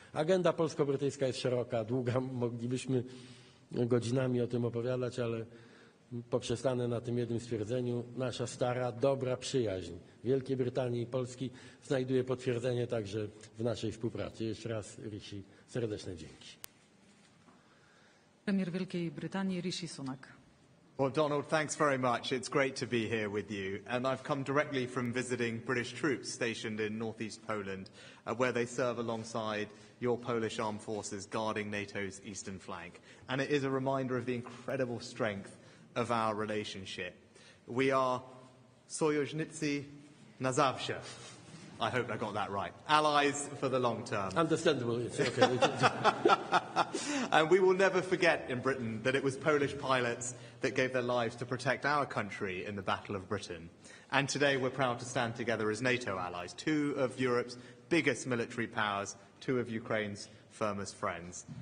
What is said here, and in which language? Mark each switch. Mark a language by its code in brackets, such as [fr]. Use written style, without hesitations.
[pl] Agenda polsko-brytyjska jest szeroka, długa, moglibyśmy godzinami o tym opowiadać, ale poprzestanę na tym jednym stwierdzeniu. Nasza stara, dobra przyjaźń Wielkiej Brytanii i Polski znajduje potwierdzenie także w naszej współpracy. Jeszcze raz, Rishi, serdeczne dzięki. Premier Wielkiej Brytanii Rishi Sunak. [en] Well, Donald, thanks very much. It's great to be here with you. And I've come directly from visiting British troops stationed in northeast Poland, where they serve alongside your Polish armed forces guarding NATO's eastern flank. And it is a reminder of the incredible strength of our relationship. We are [pl] sojusznicy na zawsze. [en] I hope I got that right. Allies for the long term. Understandable. It's okay. And we will never forget in Britain that it was Polish pilots that gave their lives to protect our country in the Battle of Britain. And today we're proud to stand together as NATO allies, two of Europe's biggest military powers, two of Ukraine's firmest friends.